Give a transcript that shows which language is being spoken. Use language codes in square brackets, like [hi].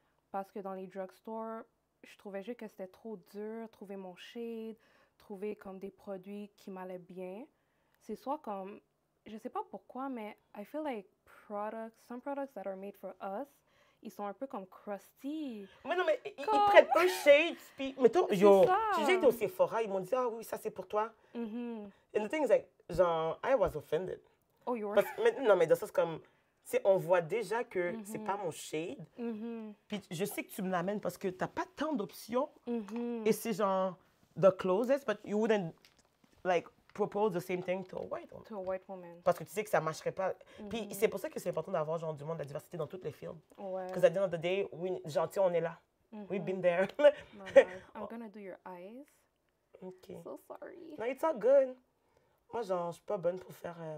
[fr] Parce que dans les drugstores, je trouvais juste que c'était trop dur, trouver mon shade, trouver comme des produits qui m'allaient bien. C'est soit comme, je sais pas pourquoi, mais [en] I feel like some products that are made for us, [fr] ils sont un peu comme crusty. Mais non, mais ils prennent un shade, puis mettons, yo, j'ai été au Sephora, ils m'ont dit, ah oui, ça c'est pour toi. [en] And the thing is like, genre, I was offended. Oh, you were? [fr] Non, mais dans ce sens comme, on voit déjà que c'est pas mon shade. Puis je sais que tu me l'amènes parce que t'as pas tant d'options. Et c'est genre, [en] the closest, but you wouldn't, like, propose the same thing to a white woman. To a white woman. [fr] Parce que tu sais que ça marcherait pas. Puis c'est pour ça que c'est important d'avoir genre du monde, de la diversité dans tous les films. Ouais. [en] Because at the end of the day, [fr] gentil, on est là. [en] We've been there. I'm gonna do your eyes. OK. So sorry. No, it's all good. [fr] Moi, genre, je suis pas bonne pour faire